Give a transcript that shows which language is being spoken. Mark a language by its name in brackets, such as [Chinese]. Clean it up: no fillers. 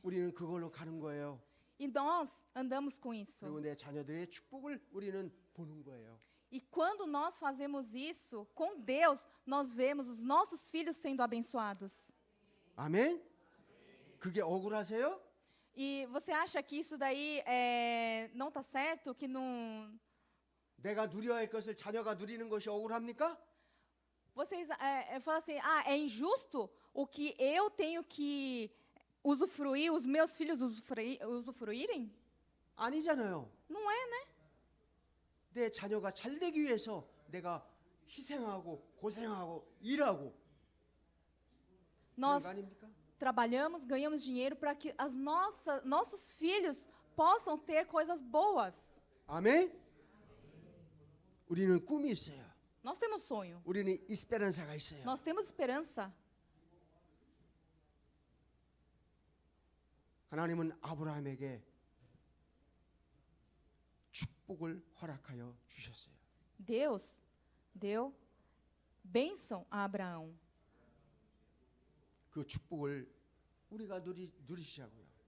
[Korean] 우리는 그걸로 가는 거예요. [Portuguese] E nós andamos com isso. [Korean] 그리고 내 자녀들의 축복을 우리는 보는 거예요. [Portuguese] E quando nós fazemos isso com Deus, nós vemos os nossos filhos sendo abençoados. [Korean] 아멘? 그게 억울하세요? [Portuguese] E você acha que isso daí não está certo? Que não. [Korean] 내가 누려야 할 것을 자녀가 누리는 것이 억울합니까? [Portuguese] Vocês falam assim, é injusto o que eu tenho que usufruir, os meus filhos usufruírem? [Korean] 아니잖아요. [Portuguese] Não é, né? [Korean] 내 자녀가 잘 되기 위해서 내가 희생하고 고생하고 일하고 그런 [Portuguese] Nós [Korean] 거 아닙니까? [Portuguese] trabalhamos, ganhamos dinheiro para que nossos filhos possam ter coisas boas. [Korean] 아멘? 우리는 꿈이 있어요. [Portuguese] Nós temos sonho, [Korean] 우리는 이스페란사가 있어요. [Portuguese] nós temos esperança. [Korean] 하나님은 아브라함에게 축복을 허락하여 주셨어요. [Portuguese] Deus deu bênção a Abraão. [Korean] 그 축복을 우리가 누리시자고요.